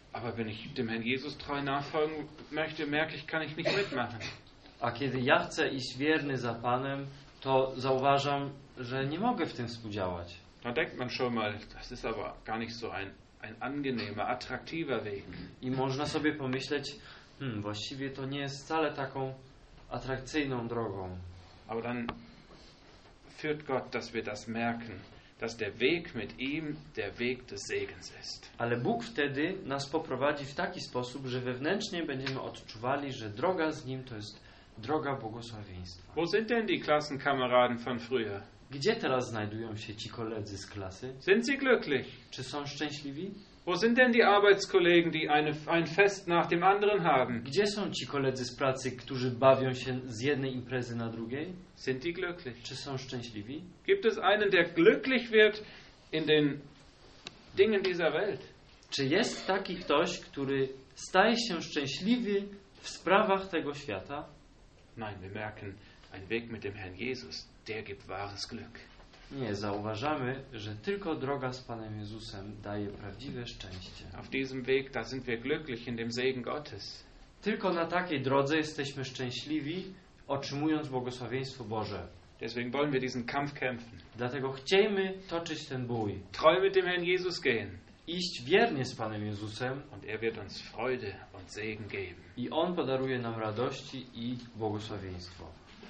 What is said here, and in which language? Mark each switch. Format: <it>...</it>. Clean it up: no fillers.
<de>Aber wenn ich dem Herrn Jesus treu nachfolgen möchte, merke ich, kann ich nicht mitmachen.</de> <pl>A kiedy ja chcę iść wierny za Panem, to zauważam, że nie mogę w tym współdziałać.</pl> <de>Da denkt man schon mal, das ist aber gar nicht so ein angenehmer, attraktiver Weg.</de> <pl>I można sobie pomyśleć, właściwie to nie jest wcale taką atrakcyjną drogą.</pl> <de>Aber dann führt Gott, dass wir das merken, dass der Weg mit ihm der Weg des Segens ist.</de> <pl>Ale Bóg wtedy nas poprowadzi w taki sposób, że wewnętrznie będziemy odczuwali, że droga z nim to jest droga błogosławieństwa.</pl> <de>Wo sind denn die Klassenkameraden von früher?</de> <pl>Gdzie teraz znajdują się ci koledzy z klasy?</pl> <de>Sind sie glücklich?</de> <pl>Czy są szczęśliwi?</pl> <de>Wo sind denn die Arbeitskollegen, die ein Fest nach dem anderen haben?</de> <pl>Gdzie są ci koledzy z pracy, którzy bawią się z jednej imprezy na drugiej?</pl> <de>Sind die glücklich?</de> <pl>Czy są szczęśliwi?</pl> <de>Gibt es einen, der glücklich wird in den Dingen dieser Welt?</de> <pl>Czy jest taki ktoś, który staje się szczęśliwy w sprawach tego świata?</pl> <de>Nein, wir merken, ein Weg mit dem Herrn Jesus, der gibt wahres Glück.</de> <pl>Nie, zauważamy, że tylko droga z Panem Jezusem daje prawdziwe szczęście.</pl> <de>Auf diesem Weg, da sind wir glücklich in dem Segen Gottes.</de> <pl>Tylko na takiej drodze jesteśmy szczęśliwi, otrzymując błogosławieństwo Boże.</pl> <de>Deswegen wollen wir diesen Kampf kämpfen.</de> <pl>Dlatego chcemy toczyć ten bój.</pl> <de>Treu mit dem Herrn Jesus gehen.</de> <pl>Iść wiernie z Panem Jezusem.</pl> <de>Und er wird uns Freude und Segen geben.</de> <pl>I On podaruje nam radości i błogosławieństwo.</pl>